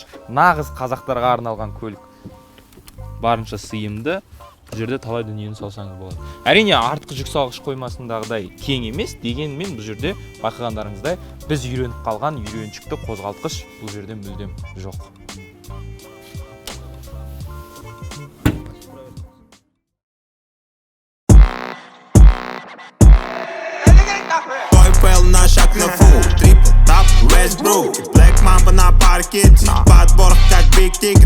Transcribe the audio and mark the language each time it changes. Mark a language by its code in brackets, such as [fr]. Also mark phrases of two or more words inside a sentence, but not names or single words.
[kk] Нағыз қазақтарға арналған көлік. Барынша сыйымды, бұл жерде талай дүниені салсаңыз болады. Әрине, артқы жүк салғыш қоймасындағыдай кең емес, дегенмен бұл жерде байқағандарыңыздай біз үйреніп қалған үйреншікті қозғалтқыш бұл жерде мүлдем жоқ. [ru] Шаг на фул, трипл, тап, Westbrook Black Mamba на паркете, подбор как Big Ticket.